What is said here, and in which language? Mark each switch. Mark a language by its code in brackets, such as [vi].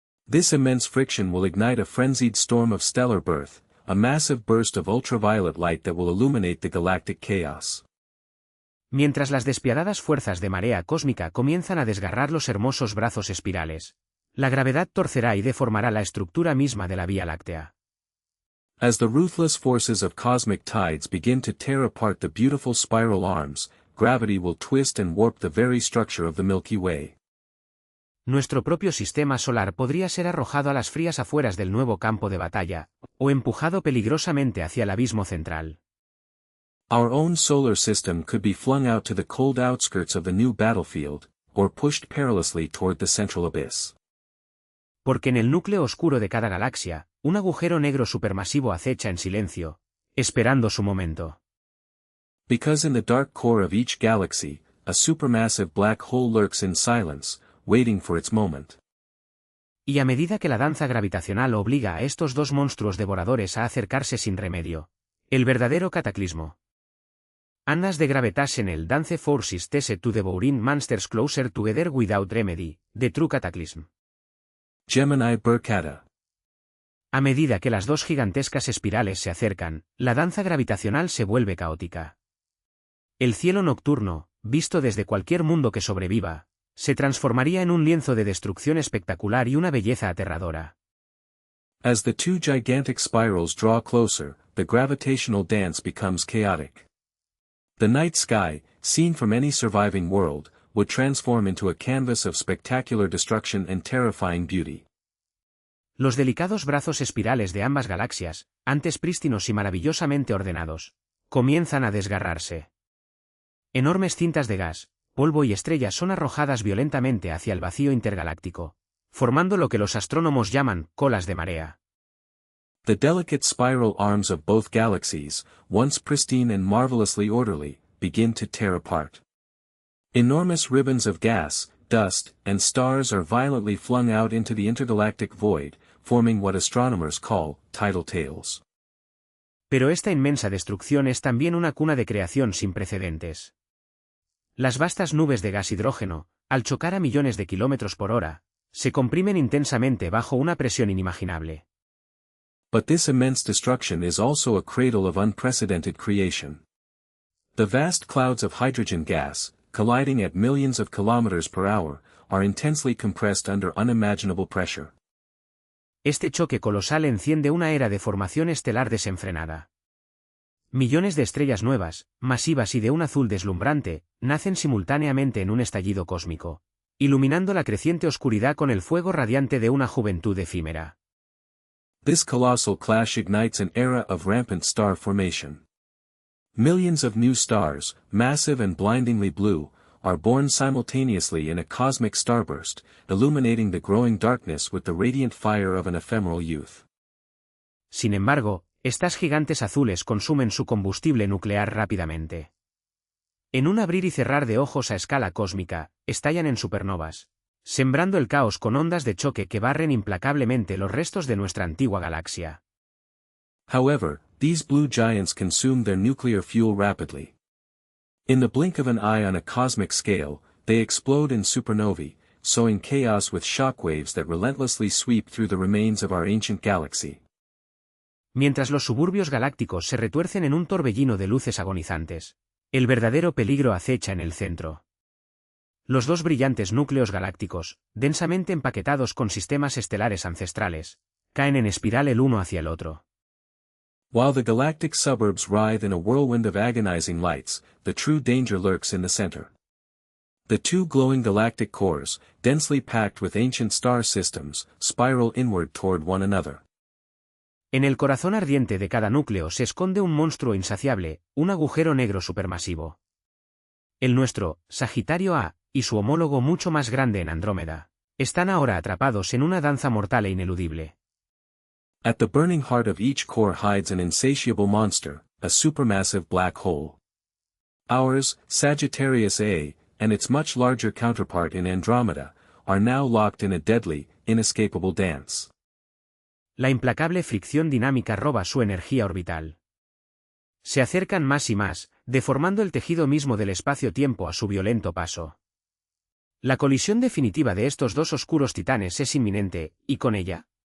[en] This immense friction will ignite a frenzied storm of stellar birth, a massive burst of ultraviolet light that will illuminate the galactic chaos. [es] Mientras las despiadadas fuerzas de marea cósmica comienzan a desgarrar los hermosos brazos espirales, la gravedad torcerá y deformará la estructura misma de la Vía Láctea. [en] As the ruthless forces of cosmic tides begin to tear apart the beautiful spiral arms, gravity will twist and warp the very structure of the Milky Way. [es] Nuestro propio sistema solar podría ser arrojado a las frías afueras del nuevo campo de batalla, o empujado peligrosamente hacia el abismo central. [en] Our own solar system could be flung out to the cold outskirts of the new battlefield, or pushed perilously toward the central abyss. [es] Porque en el núcleo oscuro de cada galaxia, un agujero negro supermasivo acecha en silencio, esperando su momento. [en] Because in the dark core of each galaxy, a supermassive black hole lurks in silence, waiting for its moment. [es] Y a medida que la danza gravitacional obliga a estos dos monstruos devoradores a acercarse sin remedio, el verdadero cataclismo. [en] Annas de gravitational dance forces tese to devouring monsters closer together without remedy, the true cataclysm. Gemini Burkata. [es] A medida que las dos gigantescas espirales se acercan, la danza gravitacional se vuelve caótica. El cielo nocturno, visto desde cualquier mundo que sobreviva, se transformaría en un lienzo de destrucción espectacular y una belleza aterradora. [en] As the two gigantic spirals draw closer, the gravitational dance becomes chaotic. The night sky, seen from any surviving world, would transform into a canvas of spectacular destruction and terrifying beauty. [es] Los delicados brazos espirales de ambas galaxias, antes prístinos y maravillosamente ordenados, comienzan a desgarrarse. Enormes cintas de gas, polvo y estrellas son arrojadas violentamente hacia el vacío intergaláctico, formando lo que los astrónomos llaman colas de marea. [en] The delicate spiral arms of both galaxies, once pristine and marvelously orderly, begin to tear apart. Enormous ribbons of gas, dust, and stars are violently flung out into the intergalactic void, forming what astronomers call tidal tails. [es] Pero esta inmensa destrucción es también una cuna de creación sin precedentes. Las vastas nubes de gas hidrógeno, al chocar a millones de kilómetros por hora, se comprimen intensamente bajo una presión inimaginable. [en] But this immense destruction is also a cradle of unprecedented creation. The vast clouds of hydrogen gas, colliding at millions of kilometers per hour, are intensely compressed under unimaginable pressure. [es] Este choque colosal enciende una era de formación estelar desenfrenada. Millones de estrellas nuevas, masivas y de un azul deslumbrante, nacen simultáneamente en un estallido cósmico, iluminando la creciente oscuridad con el fuego radiante de una juventud efímera. [en] This colossal clash ignites an era of rampant star formation. Millions of new stars, massive and blindingly blue, are born simultaneously in a cosmic starburst, illuminating the growing darkness with the radiant fire of an ephemeral youth. [es] Sin embargo, estas gigantes azules consumen su combustible nuclear rápidamente. En un abrir y cerrar de ojos a escala cósmica, estallan en supernovas, sembrando el caos con ondas de choque que barren implacablemente los restos de nuestra antigua galaxia. [en] However, these blue giants consume their nuclear fuel rapidly. In the blink of an eye on a cosmic scale, they explode in supernovae, sowing chaos with shockwaves that relentlessly sweep through the remains of our ancient galaxy. [es] Mientras los suburbios galácticos se retuercen en un torbellino de luces agonizantes, el verdadero peligro acecha en el centro. Los dos brillantes núcleos galácticos, densamente empaquetados con sistemas estelares ancestrales, caen en espiral el uno hacia el otro. [en] While the galactic suburbs writhe in a whirlwind of agonizing lights, the true danger lurks in the center. The two glowing galactic cores, densely packed with ancient star systems, spiral inward toward one another. [es] En el corazón ardiente de cada núcleo se esconde un monstruo insaciable, un agujero negro supermasivo. El nuestro, Sagitario A, y su homólogo mucho más grande en Andrómeda, están ahora atrapados en una danza mortal e ineludible. [en] At the burning heart of each core hides an insatiable monster, a supermassive black hole. Ours, Sagittarius A, and its much larger counterpart in Andromeda, are now locked in a deadly, inescapable dance. [es] La implacable fricción dinámica roba su energía orbital. Se acercan más y más, deformando el tejido mismo del espacio-tiempo a su violento paso. La colisión definitiva de estos dos oscuros titanes es inminente, y con ella,